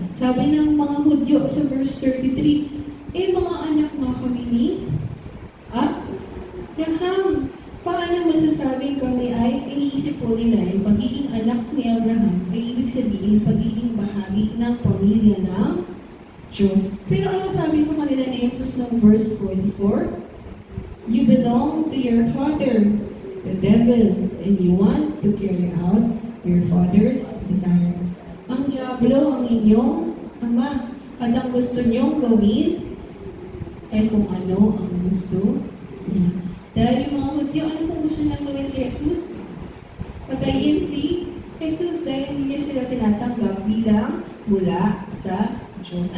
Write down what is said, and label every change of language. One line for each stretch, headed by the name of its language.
Filipino: Sabi ng mga Hudyo sa verse 33, mga anak nga kami ni Abraham. Paano masasabing kami ay iniisip po nila yung pagiging anak ni Abraham ay ibig sabihin sabihin pagiging bahagi ng pamilya ng Diyos. Pero ano sabi sa kanila ni Jesus ng verse 44?
English: You belong to your father, the devil, and you want to carry out your father's desire.
Filipino: Ang diablo ang inyong ama, at ang gusto niyong gawin ay kung ano ang gusto niya. Dahil yung mga Hudyo, ano kung gusto nilang gawin kay Jesus? Patayin si Jesus dahil hindi niya sila tinatanggap bilang mula sa Diyos.